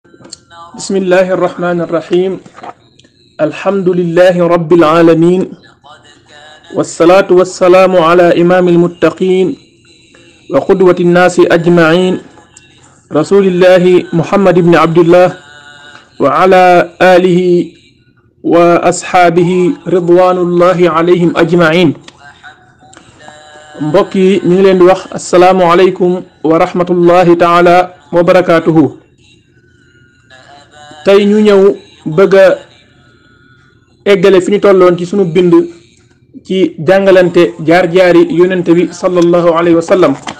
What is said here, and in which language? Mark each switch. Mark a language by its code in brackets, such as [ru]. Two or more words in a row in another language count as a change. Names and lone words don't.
[ar] بسم الله الرحمن الرحيم الحمد لله رب العالمين والصلاة والسلام على إمام المتقين وقدوة الناس أجمعين رسول الله محمد بن عبد الله وعلى آله وأصحابه رضوان الله عليهم أجمعين. [wo] mbokki ñu ngi leen di wax [ar] السلام عليكم ورحمة الله تعالى وبركاته. [wo] tey ñu ñëw bëgg a eggale fi ñu tolloon ci sunu bind ci jàngalante jaar-jaari yonente bi [ar] صلى الله عليه وسلم.